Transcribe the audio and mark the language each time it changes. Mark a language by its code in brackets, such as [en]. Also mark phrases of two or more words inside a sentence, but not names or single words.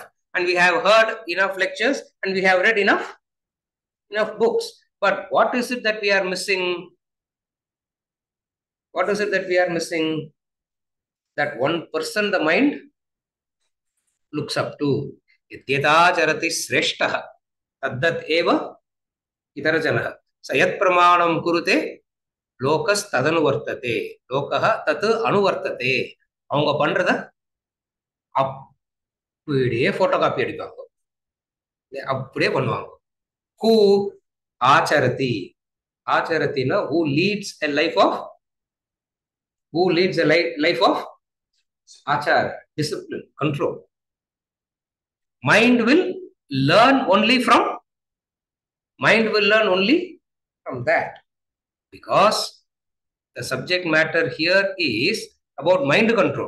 [en] And we have heard enough lectures and we have read enough books. But what is it that we are missing? What is it that we are missing? That one person the mind looks up to. [sa] यद्यत् चरति श्रेष्ठः तत्तद् एव इतरजनः. सयत् प्रमाणं कुरुते लोकस् तदनुवर्तते. लोकः तत् अनुवर्तते. [ta] அவங்க பண்றத அப்படியே போட்டோகாப்பி அடிப்பாங்க, அப்படியே பண்ணுவாங்க. [en] Who acharati? Acharati na who leads a life of achar, discipline, control. Mind will learn only from that, because the subject matter here is about mind control.